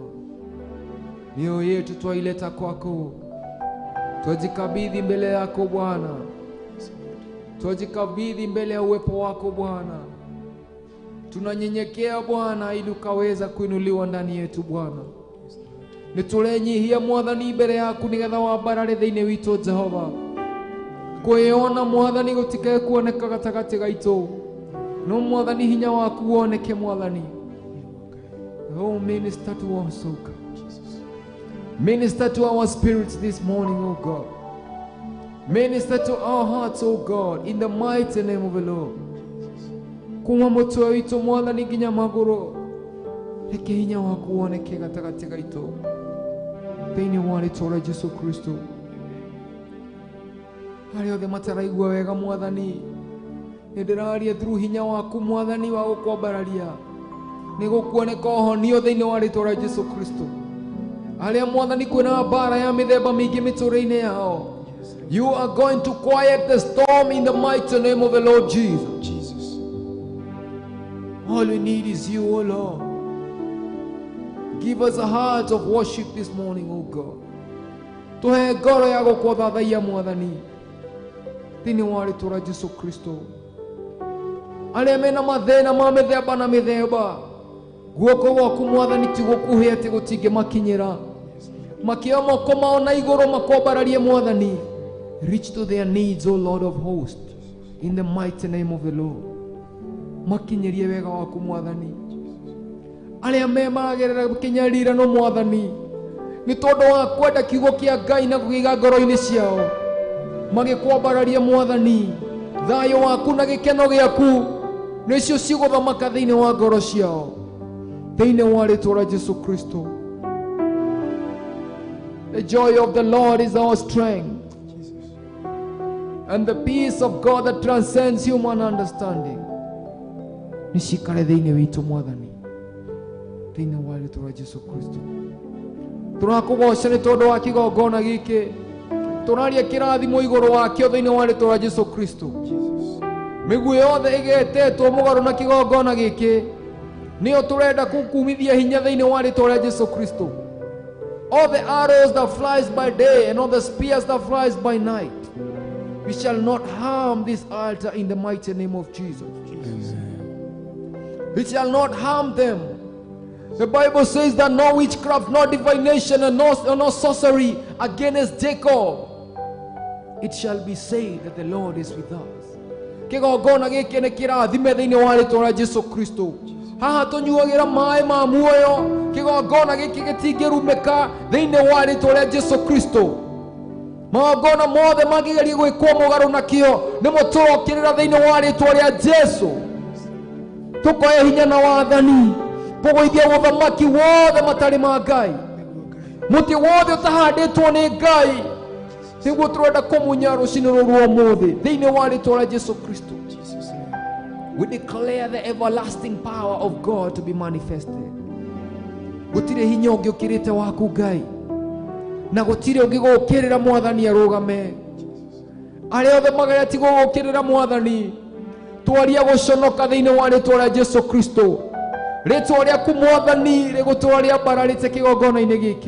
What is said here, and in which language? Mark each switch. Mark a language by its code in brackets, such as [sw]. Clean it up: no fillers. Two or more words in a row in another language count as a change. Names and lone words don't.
[sw] Mioyo yetu twaileta kwako, twajikabidhi mbele yako Bwana, twajikabidhi mbele ya uwepo wako Bwana. Tunanyenyekea Bwana ili ukaweza kuinuliwa ndani yetu Bwana. [ki] Niturenyihia Mwathani mbere yaku nigetha wambarare thĩinĩ witũ Jehova. Kwĩona Mwathani gũtikae kuoneka gatagatĩ gaitũ, no Mwathani hinya waku woneke Mwathani. [en] Oh, minister to us, oh God. Minister to our spirits this morning, oh God. Minister to our hearts, oh God, in the mighty name of the Lord. [ki] Kuma mũtwe witũ Mwathani nginya magũrũ, reke hinya waku woneke gatagatĩ gaitũ, thĩinĩ wa rĩĩtwa rĩa Jesũ Kristo. Arĩa othe mataraigua wega Mwathani, nĩndĩraria through hinya waku Mwathani wa gũkwambararia, nĩgũkuoneka ũhonio thĩinĩ wa rĩĩtwa rĩa Jesũ Kristo. Arĩa Mwathani kwĩna mbara ya mĩthemba mĩingĩ mĩtũũrĩre-inĩ yao, [en] you are going to quiet the storm in the mighty name of the Lord Jesus. All we need is you, oh Lord. Give us a heart of worship this morning, oh God. [ki] Tuhe ngoro ya gũkũthathaiya Mwathani thĩinĩ wa rĩĩtwa rĩa Jesũ Kristo. Arĩa mena mathĩna ma mĩthemba na mĩthemba, guoko gwaku Mwathani ti gũkuhĩ atĩ gũtingĩmakinyĩra. Makĩoya moko mao na igũrũ makwambararie Mwathani. [en] Reach to their needs, O Lord of hosts, in the mighty name of the Lord. [ki] Makinyerie wega waku Mwathani. Arĩa maragerera gũkinyĩrĩra Mwathani, nĩ tondũ wa kwenda kiugo kĩa Ngai na kũiga ngoro-inĩ ciao, magĩkwambararia Mwathani, thayũ waku na gĩkeno gĩaku nĩcio cigũthamaka thĩinĩ wa ngoro ciao, thĩinĩ wa rĩĩtwa rĩa Jesũ Kristo. [en] The joy of the Lord is our strength, and the peace of God that transcends human understanding [ki] nĩcikare thĩinĩ witũ Mwathani, thĩinĩ wa rĩĩtwa rĩa Jesũ Kristo. Tũrakũgoca nĩ tondũ wa kĩgongona gĩkĩ, tũraria kĩrathimo igũrũ wakĩo thĩinĩ wa rĩĩtwa rĩa Jesũ Kristo. Mĩguĩ yothe ĩgetetwo mũgarũ na kĩgongona gĩkĩ, nĩyo tũrenda gũkumithia hinya thĩinĩ wa rĩĩtwa rĩa Jesũ Kristo. [en] All the arrows that flies by day and all the spears that flies by night, we shall not harm this altar in the mighty name of Jesus. We shall not harm them. The Bible says that no witchcraft, no divination, and no sorcery against Jacob. It shall be said that the Lord is with us. [ki] Kĩgongona gĩkĩ nĩ kĩrathime thĩinĩ wa rĩĩtwa rĩa Jesũ Kristo. Haha tũnyuagĩra maĩ ma muoyo. Kĩgongona gĩkĩ gĩtingĩrumĩka thĩinĩ wa rĩĩtwa rĩa Jesũ Kristo. Magongona mothe mangĩgeria gwĩkwo mũgarũ nakĩo nĩmũtũrokĩrĩra thĩinĩ wa rĩĩtwa rĩa Jesũ. Tũkoya hinya na wathani, tũgũithia ũthamaki wothe matarĩ ma Ngai. Mũtĩ wothe ũtahandĩtwo nĩ Ngai nĩguo tũrenda kũmunya rũcinĩ rũrũ ũmũthĩ thĩinĩ wa rĩĩtwa rĩa Jesũ Kristo. [en] We declare the everlasting power of God to be manifested. [ki] Gutire hinya ungi ukirite waku Ngai, na gutire ungi gukirira Mwathani arugame. Aria othe magereti gukirira Mwathani, twaria guconoka thiini wa ritwa ria Jesu Kristo. Ritwa riaku Mwathani rigutwaria bararite kigongona-ini giki.